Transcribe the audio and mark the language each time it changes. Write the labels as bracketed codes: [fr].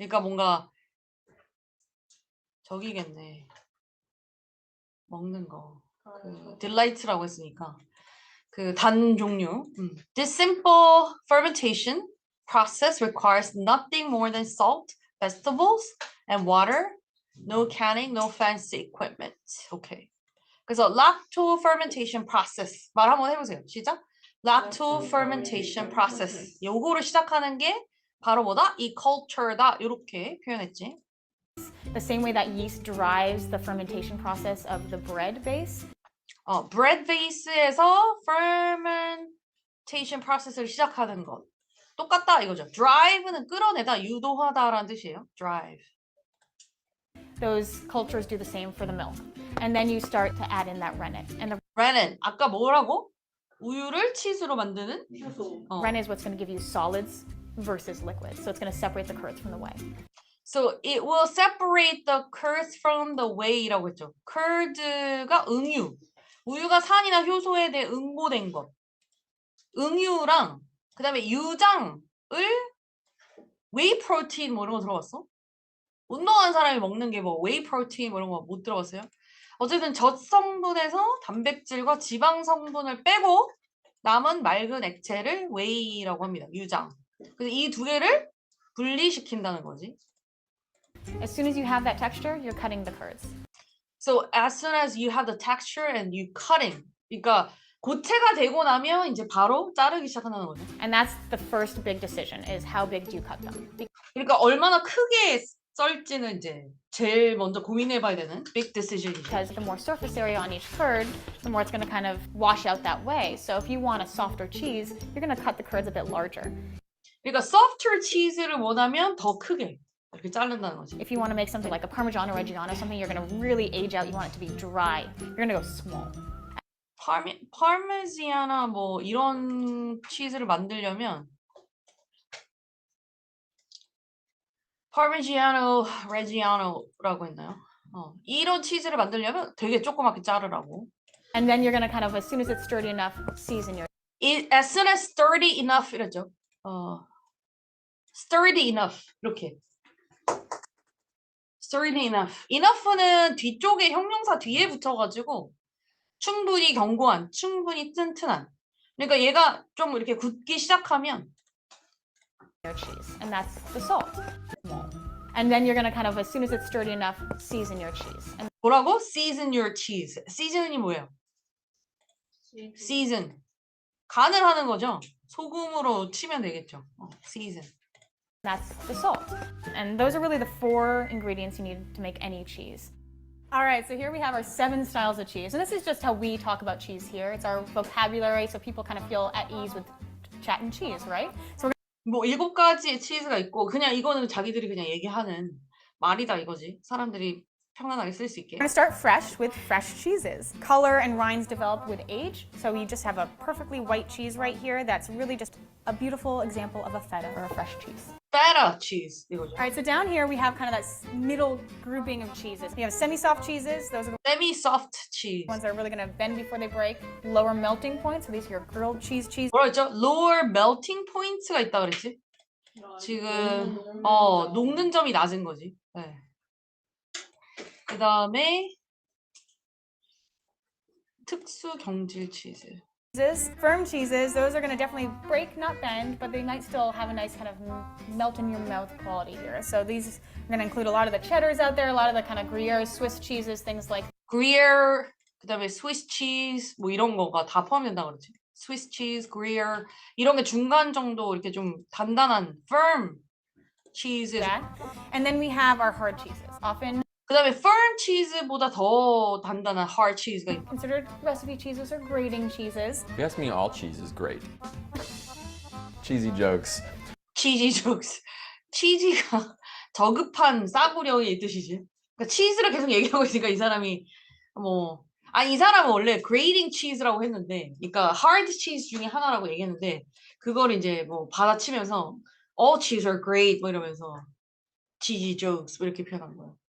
[ko] 그러니까 뭔가 저기겠네. 먹는 거. 그 delight라고 했으니까 그 단 종류. [en] This simple fermentation process requires nothing more than salt, vegetables, and water. No canning, no fancy equipment. [ko] 오케이. 그래서 lacto fermentation process 말 한번 해보세요. 시작. [en] lacto fermentation process. [ko] 요거를 시작하는 게 바로 뭐다? 이 culture다. 이렇게 표현했지. [en] The same way that yeast drives the fermentation process of the bread base. [ko] bread base에서 fermentation process를 시작하는 것. 똑같다 이거죠. drive는 끌어내다, 유도하다라는 뜻이에요. [en] drive. Those cultures do the same for the milk. And then you start to add in that rennet. And the [ko] rennet. 아까 뭐라고? 우유를 치즈로 만드는 효소. [en] rennet is what's going to give you solids versus liquids. So it's going to separate the curds from the whey. So it will separate the curds from the whey [ko] 라고 했죠. curds가 응유. 우유가 산이나 효소에 대해 응고된 것. 응유랑 그다음에 유장을 whey protein 뭐 이런 거 들어봤어? 운동하는 사람이 먹는 게 뭐 whey protein 뭐 이런 거 못 들어봤어요? 어쨌든 젖 성분에서 단백질과 지방 성분을 빼고 남은 맑은 액체를 whey라고 합니다. 유장. 그래서 이 2개를 분리시킨다는 거지. [en] As soon as you have that texture, you're cutting the curds. So as soon as you have the texture and you cutting. [ko] 그러니까 고체가 되고 나면 이제 바로 자르기 시작한다는 거죠. [en] And that's the first big decision is how big do you cut them? [ko] 그러니까 얼마나 크게 썰지는 이제 제일 먼저 고민해봐야 되는 [en] big decision [ko] 이죠. [en] because the more surface area on each curd, the more it's going to kind of wash out that way. So if you want a softer cheese, you're going to cut the curds a bit larger. [ko] 그러니까 softer cheese를 원하면 더 크게 이렇게 자른다는 거지. [en] If you want to make something like a Parmesan or Reggiano, something you're going to really age out, you want it to be dry, you're going to go small. [ko] 파르메지아나 뭐 이런 치즈를 만들려면 파르미지아노 레지아노라고 했나요? 이런 치즈를 만들려면 되게 조그맣게 자르라고. [en] And then you're going to kind of, as soon as it's sturdy enough, season your As soon as sturdy enough [ko] 이랬죠. [en] sturdy enough [ko] 이렇게. [en] sturdy enough. [ko] enough는 뒤쪽에 형용사 뒤에 붙어가지고 충분히 견고한, 충분히 튼튼한. 그러니까 얘가 좀 이렇게 굳기 시작하면 [en] cheese, and that's the salt. Small. And then you're going to kind of, as soon as it's sturdy enough, season your cheese. And [ko] 뭐라고? [en] season your cheese. [ko] season이 뭐예요? season. 간을 하는 거죠. 소금으로 치면 되겠죠. season. [en] that's the salt. And those are really the 4 ingredients you need to make any cheese. All right, so here we have our 7 styles of cheese. And this is just how we talk about cheese here. It's our vocabulary, so people kind of feel at ease with chatting cheese, right? So [ko] 뭐 7가지의 치즈가 있고 그냥 이거는 자기들이 그냥 얘기하는 말이다 이거지. 사람들이 편안하게 쓸 수 있게. [en] we're going to start fresh with fresh cheeses. Color and rinds develop with age. So you just have a perfectly white cheese right here that's really just a beautiful example of a feta or a fresh cheese. feta cheese [ko] 이거죠. [en] All right, so down here we have kind of that middle grouping of cheeses. We have semi-soft cheeses. Those are the semi-soft cheese. ones that are really going to bend before they break. Lower melting points. So these are your grilled cheese. [ko] 뭐라 했죠? [en] lower melting point [ko] 가 있다 그랬지? 지금 녹는 점이 낮은 거지. 네. 그 다음에 특수 경질 치즈. [en] Firm cheeses, those are going to definitely break, not bend, but they might still have a nice kind of melt in your mouth quality here. So these are going to include a lot of the cheddars out there, a lot of the kind of Gruyere, Swiss cheeses, things like [ko] Gruyere, 그 다음에 Swiss cheese 뭐 이런 거가 다 포함된다 그러지. Swiss cheese, Gruyere 이런 게 중간 정도 이렇게 좀 단단한 firm cheese. [en] that. And then we have our hard cheeses, often [ko] 그 다음에 firm cheese보다 더 단단한 hard cheese가 있고. [en] considered recipe cheeses or grating cheeses. If you ask me, all cheese is great. Cheesy jokes. cheesy jokes. [ko] 치즈가 저급한 싸구려의 뜻이지. 그러니까 치즈를 계속 얘기하고 있으니까 이 사람이 이 사람은 원래 grating cheese라고 했는데, 그러니까 hard cheese 중에 하나라고 얘기했는데 그걸 이제 뭐 받아치면서 [en] all cheese are great [ko] 뭐 이러면서 [en] cheesy jokes [ko] 뭐 이렇게 표현한 거예요.